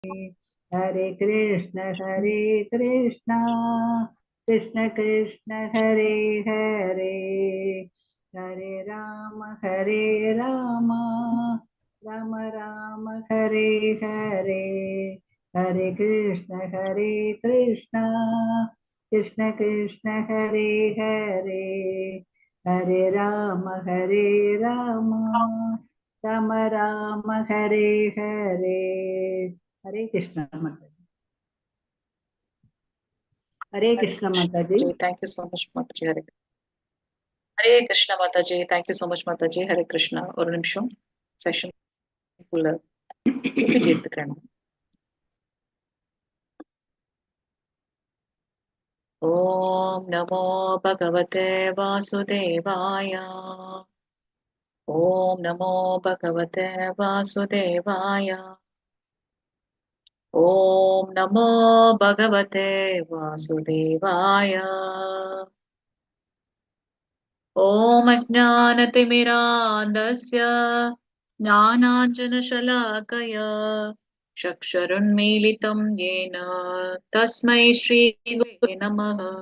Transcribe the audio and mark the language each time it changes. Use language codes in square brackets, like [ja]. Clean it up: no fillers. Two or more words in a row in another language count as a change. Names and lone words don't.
[sa] हरे कृष्ण कृष्ण कृष्ण हरे हरे, हरे राम राम राम हरे हरे, हरे कृष्ण कृष्ण कृष्ण हरे हरे, हरे राम राम राम हरे हरे। [hi] हरे कृष्ण माता जी। हरे Hare कृष्ण Krishna माता जी। [en] Mataji, thank you so much Mataji. [hi] हरे कृष्ण माताजी, [en] thank you so much Mataji. [hi] हरे कृष्ण. [ta] ஒரு நிமிஷம் செஷன் குள்ள பிபிடி எடுத்துக்கிறேன். [sa] ॐ नमो भगवते वासुदेवाय. ॐ नमो भगवते वासुदेवाय. ॐ नमो भगवते वासुदेवाय. ॐ अज्ञानतिमिरान्धस्य ज्ञानाञ्जनशलाकया चक्षुरुन्मीलितं येन तस्मै श्रीगुरुवे नमः।